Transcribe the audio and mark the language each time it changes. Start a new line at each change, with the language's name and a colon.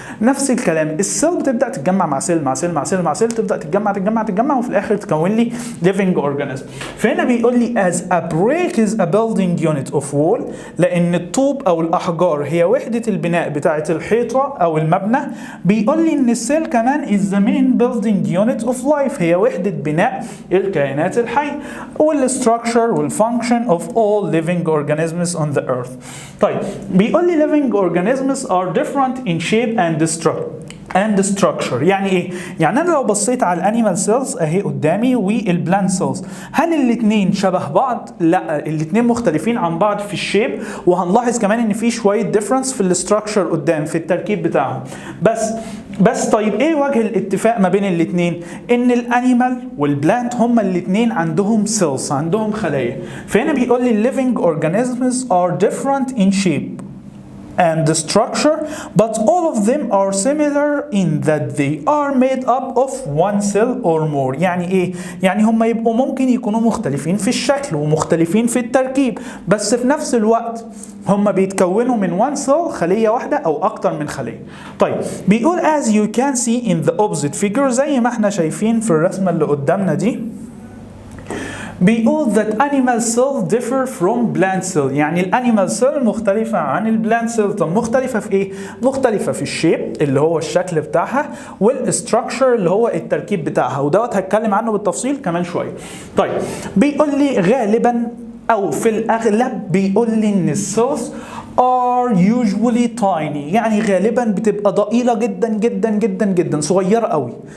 Arabic: نفس الكلام السيل بتبدا تتجمع مع سيل مع سيل مع سيل مع سيل، تبدا تتجمع وفي الاخر تكون لي
English: living organism.
Arabic: فهنا بيقول لي
English: as a brick is a building unit of wall،
Arabic: لان الطوب او الاحجار هي وحده البناء بتاعه الحيطه او المبنى. بيقول لي ان السيل كمان
English: is the main building unit of life،
Arabic: هي وحدة بناء الكائنات الحية،
English: والstructure والfunction of all living organisms on the earth.
Arabic: طيب بيقول لي
English: living organisms are different in shape and structure.
Arabic: يعني ايه؟ يعني انا لو بصيت على الانيمال سيلز اهي قدامي والبلانت سيلز، هل الاثنين شبه بعض؟ لا، الاثنين مختلفين عن بعض في الشيب، وهنلاحظ كمان ان في شويه ديفرنس في الاستراكشر قدام في التركيب بتاعهم. بس طيب ايه وجه الاتفاق ما بين الاثنين؟ ان الانيمال والبلانت هما الاثنين عندهم سيلز، عندهم خلايا. فهنا بيقول لي
English: living organisms are different in shape and the structure, but all of them are similar in that they are made up of one cell or more.
Arabic: يعني ايه؟ يعني هم يبقوا ممكن يكونوا مختلفين في الشكل ومختلفين في التركيب، بس في نفس الوقت هم بيتكونوا من
English: one cell،
Arabic: خلية واحدة أو أكتر من خلية. طيب بيقول
English: as you can see in the opposite figure،
Arabic: زي ما احنا شايفين في الرسمة اللي قدامنا دي،
English: بيقول that animal cell differ from plant cell.
Arabic: يعني الانيمال سيل مختلفة عن البلانت سيل. طب مختلفة في ايه؟ مختلفة في الشيب اللي هو الشكل بتاعها، والستراكشر اللي هو التركيب بتاعها، ودوت هتكلم عنه بالتفصيل كمان شوية. طيب بيقول لي غالبا او في الاغلب بيقول لي ان السيلز
English: are usually tiny،
Arabic: يعني غالبا بتبقى ضئيلة جدا جدا جدا جدا، صغيرة قوي.